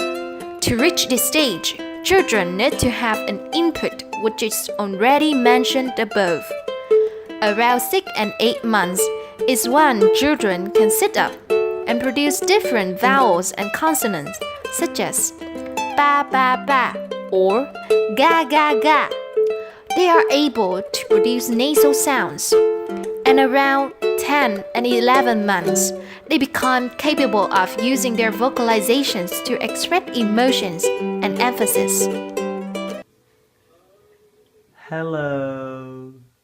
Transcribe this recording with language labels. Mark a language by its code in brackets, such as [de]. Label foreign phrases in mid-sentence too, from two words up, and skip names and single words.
[en] To reach this stage, children need to have an input which is already mentioned above. Around 6 and 8 months is when children can sit up and produce different vowels and consonants such as ba ba ba or ga ga ga. They are able to produce nasal sounds. And around 10 and 11 months, they become capable of using their vocalizations to express emotions and emphasis. Hello.